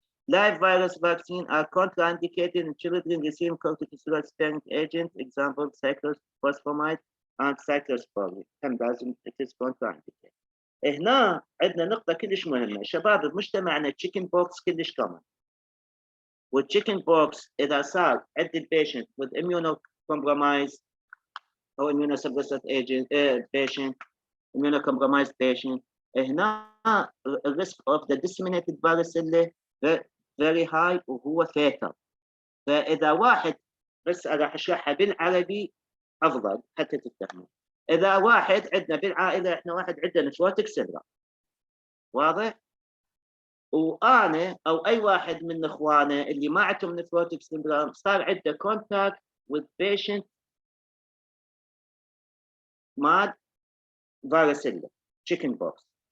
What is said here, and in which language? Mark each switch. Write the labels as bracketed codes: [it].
[en] Live virus vaccine are contraindicated in children receiving corticosteroid sparing agent, example cyclophosphamide and cyclosporine. [ar] هم لازم [en] it is contraindicated. [ar] هنا عندنا نقطة كلش مهمة شباب بمجتمعنا chicken pox كلش common. [en] والchicken pox [ar] إذا صار عند البيشنت [en] with immunocompromised أو immunosuppressed agent patient immunocompromised patient هنا the risk of the disseminated varicella very high وهو fatal. [ar] فإذا واحد بس راح أشرحها بالعربي أفضل حتى تفهموا. إذا واحد عندنا بالعائلة إحنا واحد عندنا nephrotic syndrome واضح؟ وأنا أو أي واحد من إخوانه اللي ما عندهم nephrotic syndrome صار عنده [en] contact with patient [ar] مع varicella chicken pox.